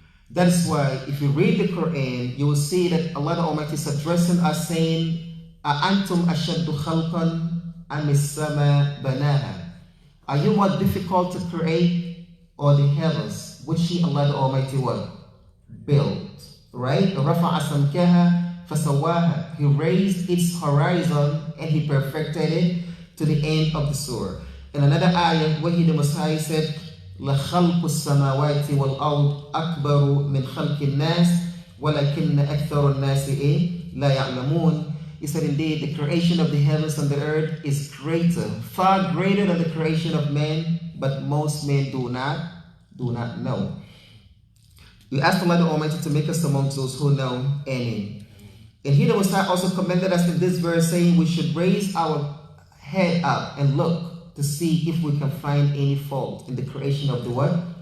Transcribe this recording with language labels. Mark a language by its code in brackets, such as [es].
[en] That's why if you read the Quran, you will see that Allah the Almighty is addressing us saying, [ar] أَأَنْتُمْ أَشَدُّ خَلْقًا أَمِ السَّمَاء بَنَاهَا. [en] Are you more difficult to create or the heavens, which He, Allah the Almighty, what? Built, right? [ar] رَفَعَ سَمْكَهَا فَسَوَّاهَا. [en] He raised its horizon and He perfected it to the end of the surah. In another ayah, where He, the Most High, said, [ar] لَخَلْقُ السَّمَاوَاتِ وَالْأَرْضِ أَكْبَرُ مِنْ خَلْقِ النَّاسِ وَلَكِنَّ أَكْثَرُ النَّاسِ لَا يَعْلَمُونَ. [en] He said, indeed, the creation of the heavens and the earth is greater, far greater than the creation of man, but most men do not know. We ask Allah the Almighty to make us amongst those who know. Amen. And here the Most High also commended us in this verse, saying we should raise our head up and look to see if we can find any fault in the creation of the what?